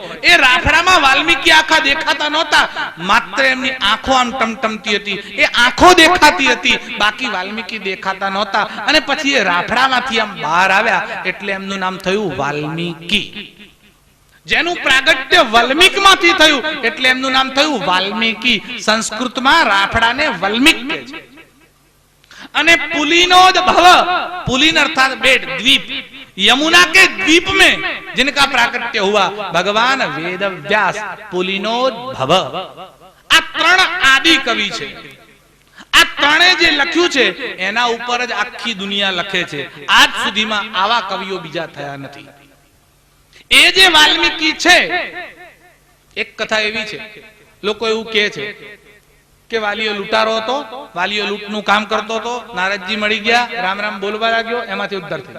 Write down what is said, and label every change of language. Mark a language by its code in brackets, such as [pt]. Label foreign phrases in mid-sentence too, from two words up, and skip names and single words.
[gu] એ રાફડામાં વાલ્મીકી આખા દેખાતા નહોતા, માત્ર એમની આંખો આમ ટમટમતી હતી, એ આંખો દેખાતી હતી, બાકી વાલ્મીકી દેખાતા નહોતા. અને પછી એ રાફડામાંથી આમ બહાર આવ્યા એટલે એમનું નામ થયું વાલ્મીકી. જેનું પ્રાગટ્ય વલ્મીકમાંથી થયું એટલે એમનું નામ થયું વાલ્મીકી. સંસ્કૃતમાં રાફડાને વલ્મીક કહે છે. અને [hi] पुलिनोद भव, पुलिन अर्थात बेट, द्वीप, यमुना के द्वीप में जिनका प्राकट्य हुआ भगवान वेद व्यास, पुलिनोद भव. [gu] આ 3 આદિ કવિ છે. આ 3 જે લખ્યું છે એના ઉપર જ આખી દુનિયા લખે છે. આજ સુધીમાં આવા કવિઓ બીજા થયા નથી. એ જે વાલ્મીકી છે, એક કથા એવી છે, લોકો એવું કહે છે કે વાલીઓ લૂંટારો હતો, વાલીઓ લૂંટનું કામ કરતો હતો, નારદજી મળી ગયા, રામ રામ બોલવા લાગ્યો, એમાંથી ઉદ્ધાર થયો.